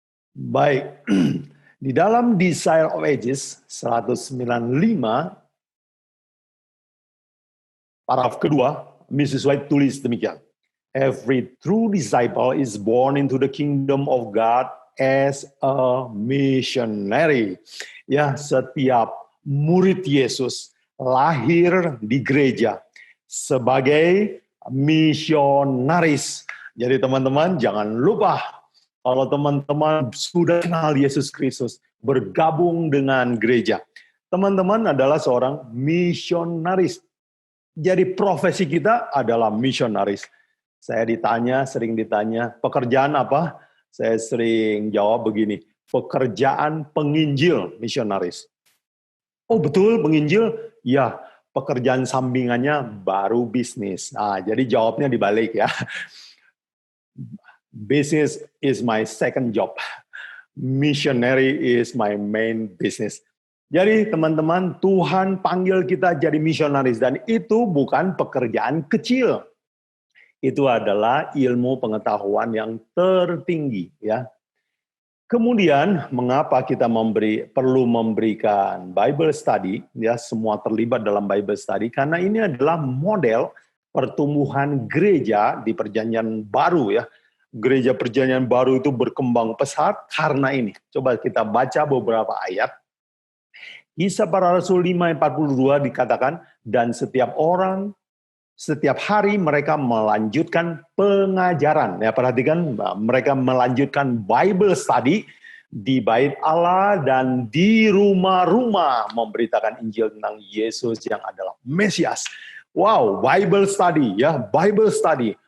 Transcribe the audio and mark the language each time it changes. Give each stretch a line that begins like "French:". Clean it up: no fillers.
Indonesian: Baik, di dalam Desire of Ages 195, paragraf kedua, Mrs. White tulis demikian.
English: Every true disciple is born into the kingdom of God as a missionary.
Indonesian: Ya, setiap murid Yesus lahir di gereja sebagai misionaris. Jadi teman-teman jangan lupa, kalau teman-teman sudah kenal Yesus Kristus, bergabung dengan gereja, teman-teman adalah seorang misionaris. Jadi profesi kita adalah misionaris. Saya sering ditanya, pekerjaan apa? Saya sering jawab begini, pekerjaan penginjil misionaris. Oh betul penginjil? Ya, pekerjaan sampingannya baru bisnis. Nah, jadi jawabnya dibalik ya.
English: Business is my second job. Missionary is my main business.
Indonesian: Jadi teman-teman, Tuhan panggil kita jadi misionaris dan itu bukan pekerjaan kecil. Itu adalah ilmu pengetahuan yang tertinggi ya. Kemudian mengapa kita perlu memberikan Bible study ya, semua terlibat dalam Bible study karena ini adalah model pertumbuhan gereja di Perjanjian Baru ya. Gereja Perjanjian Baru itu berkembang pesat karena ini. Coba kita baca beberapa ayat. Kisah Para Rasul 5:42 dikatakan, dan setiap hari mereka melanjutkan pengajaran. Ya, perhatikan, mereka melanjutkan Bible study di bait Allah dan di rumah-rumah memberitakan Injil tentang Yesus yang adalah Mesias. Wow, Bible study ya, Bible study.